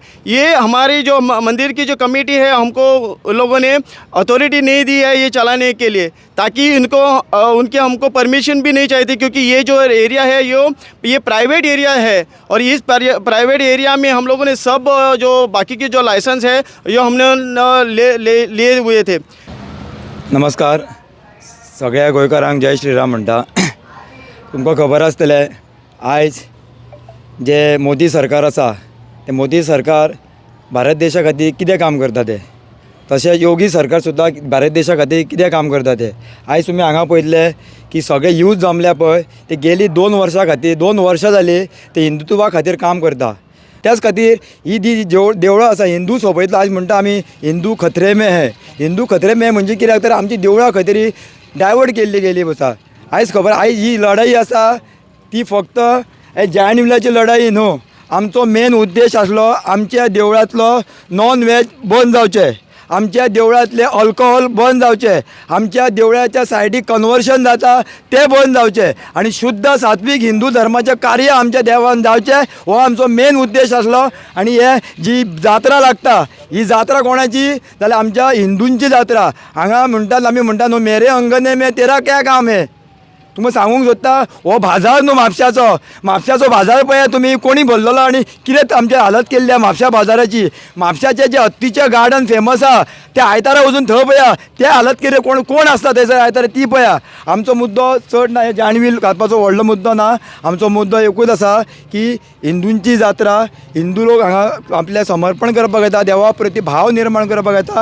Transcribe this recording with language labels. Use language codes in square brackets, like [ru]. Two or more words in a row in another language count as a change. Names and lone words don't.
[hi] ये हमारी जो मंदिर की जो कमेटी है हमको लोगों ने अथॉरिटी नहीं दी है ये चलाने के लिए, ताकि उनके हमको परमिशन भी नहीं चाहिए, क्योंकि ये जो एरिया है ये [en] private area [hi] है, और इस [en] private area [hi] में हम लोगों ने सब जो बाकी के जो लाइसेंस है ये हमने लिए हुए थे। [kok] नमस्कार, सगळ्या गोंयकारांक जय श्रीराम म्हणटा। तुमकां खबर आसतलें आयज जे मोदी सरकार आसा ते मोदी सरकार भारत देशा खातीर कितें काम करता ते, तशें योगी सरकार सुद्दां भारत देशा खातीर कितें काम करता ते। आयज तुमी हांगा पळयतले की सगळे यूथ जमल्या पळय ते गेली 2 वर्सां खातीर 2 वर्सां जाली ते हिंदुत्वा खातीर काम करता। त्याच खातीर ही देवळां आसा हिंदू सोबयतलो आयज म्हणटा आमी [hi] हिंदू खतरे में है। हिंदू खतरे में [kok] म्हणजे कित्याक तर आमची देवळां खंय तरी डायवर्ट केल्ली गेली आसा। आयज खबर आयज ही लढाई आसा ती फक्त जायंट व्हिलाची लढाई न्हू, आमचो मेन उद्देश आसलो आमच्या देवळांतलो [en] non veg [kok] बंद जावचें, आमच्या देवळांतले अल्कोहोल बंद जावचें, आमच्या देवळाच्या सायडीक कन्वर्शन जाता तें बंद जावचें, आनी शुद्ध सात्वीक हिंदू धर्माचें कार्य आमच्या देवान जावचें हो आमचो मेन उद्देश आसलो। आनी हे जी जात्रा लागता ही जात्रा कोणाची? जाल्यार आमच्या हिंदूंची जात्रा। हांगा म्हणटात आमी म्हणटा न्हू [hi] मेरे अंगने में तेरा क्या काम है। [kok] तुमकां सांगूंक सोदता हो बाजार न्हू म्हापशाचो बाजार पळया तुमी कोणी भरलेलो आनी कितें आमची हालत केल्ली आहे म्हापशा बाजाराची। म्हापशाचें जे हत्तीचें गार्डन फेमस आसा त्या आयतारा वचून थंय पळया ते हालत कितें कोण आसता थंयसर आयतारा ती पळया। आमचो मुद्दो चड ना, हे [en] giant wheel [kok] घालपाचो व्हडलो मुद्दो ना, आमचो मुद्दो एकूच आसा की हिंदूंची जात्रा, हिंदू लोक हांगा आपलें समर्पण करपाक येता, देवा प्रती भाव निर्माण करपाक येता।